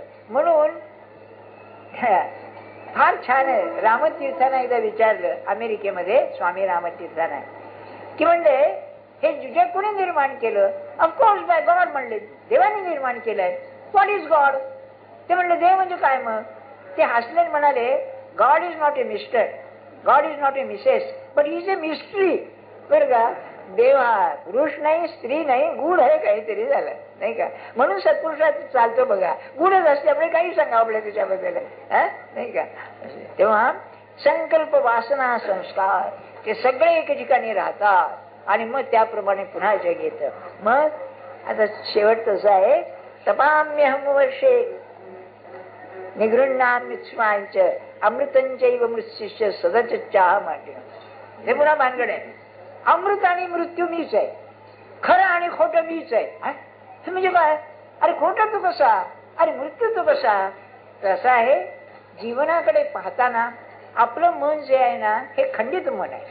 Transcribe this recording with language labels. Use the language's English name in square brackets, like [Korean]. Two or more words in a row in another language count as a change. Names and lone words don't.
[Marathi] म्हणून फार छान आहे. रामतीर्थांना एकदा विचारलं अमेरिकेमध्ये, स्वामी रामतीर्थांना, की म्हणले हे जग कोणी निर्माण केलं? [English] Of course by God [Marathi] म्हणले, देवाने निर्माण केलंय. [English] What is God? [Marathi] ते म्हणले देव म्हणजे काय? मग ते हसले म्हणाले [English] God is not a mister, God is not a missus, but is a mystery. [Marathi] बरं का, देव हा पुरुष नाही, स्त्री नाही, गुढ आहे काहीतरी झालं, नाही का? म्हणून सत्पुरुषात चालतो बघा, गुढच असल्यामुळे काही सांगावं आपल्या त्याच्याबद्दल, नाही का? तेव्हा संकल्प, वासना, संस्कार ते सगळे एके ठिकाणी राहतात आणि मग त्याप्रमाणे पुन्हा जग येतं. मग आता शेवट तसं आहे, [Sanskrit] तपाम्यहम वर्षे निगृह्णाम्युत्स्मांच अमृतंचैव मृत्युश्च सदच्चाह माटे. [Marathi] हे पुन्हा भानगड आहे. अमृत आणि मृत्यू मीच आहे, खरं आणि खोटं मीच आहे. हे म्हणजे काय? अरे खोटं तू कसा, अरे मृत्यू तू कसा? तसं आहे. जीवनाकडे पाहताना आपलं मन जे आहे ना हे खंडित मन आहे.